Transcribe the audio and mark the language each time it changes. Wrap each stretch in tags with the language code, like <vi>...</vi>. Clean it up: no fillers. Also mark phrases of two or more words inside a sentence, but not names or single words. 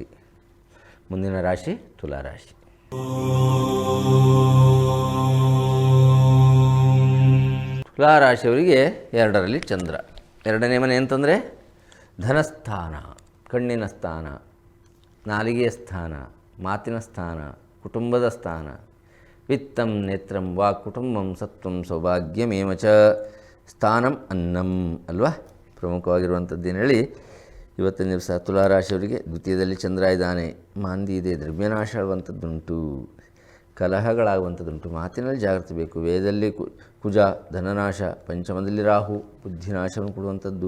<kn>ಮುಂದಿನ ರಾಶಿ ತುಲಾರಾಶಿ. ತುಲಾರಾಶಿಯವರಿಗೆ 2ರಲ್ಲಿ ಚಂದ್ರ. 2ನೇ ಮನೆ ಅಂತಂದರೆ ಧನಸ್ಥಾನ, ಕಣ್ಣಿನ ಸ್ಥಾನ, ನಾಲಿಗೆಯ ಸ್ಥಾನ, ಮಾತಿನ ಸ್ಥಾನ, ಕುಟುಂಬದ ಸ್ಥಾನ.</kn> <sa>वित्तं नेत्रं वा कुटुंबं सत्वं सौभाग्यमेव च स्थानं अन्नं ಅಲ್ವಾ.</sa> <kn>ಪ್ರಮುಖವಾಗಿರುವಂಥದ್ದೇನು ಹೇಳಿ, ಇವತ್ತಿನ ದಿವಸ ತುಲಾರಾಶಿಯವರಿಗೆ ದ್ವಿತೀಯದಲ್ಲಿ ಚಂದ್ರ ಇದ್ದಾನೆ, ಮಾಂದಿ ಇದೆ, ದ್ರವ್ಯನಾಶ ಆಗುವಂಥದ್ದುಂಟು, ಕಲಹಗಳಾಗುವಂಥದ್ದುಂಟು. ಮಾತಿನಲ್ಲಿ ಜಾಗ್ರತೆ ಬೇಕು. ವೇದದಲ್ಲಿ ಕುಜ, ಧನನಾಶ, ಪಂಚಮದಲ್ಲಿ ರಾಹು, ಬುದ್ಧಿನಾಶವನ್ನು ಕೊಡುವಂಥದ್ದು.</kn>